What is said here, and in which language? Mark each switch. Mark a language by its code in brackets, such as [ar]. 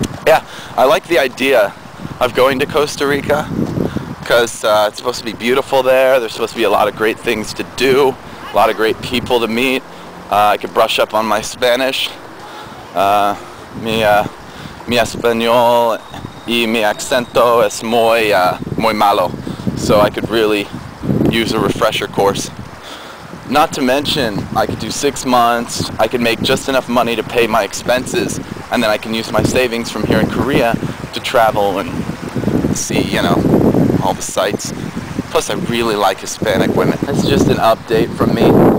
[en] yeah, I like the idea of going to Costa Rica because it's supposed to be beautiful there. There's supposed to be a lot of great things to do, a lot of great people to meet. I could brush up on my Spanish. [es] Mi español y mi acento es muy malo, [en] so I could really use a refresher course. Not to mention, I could do 6 months, I could make just enough money to pay my expenses, and then I can use my savings from here in Korea to travel and see, you know, all the sights. Plus, I really like Hispanic women. That's just an update from me.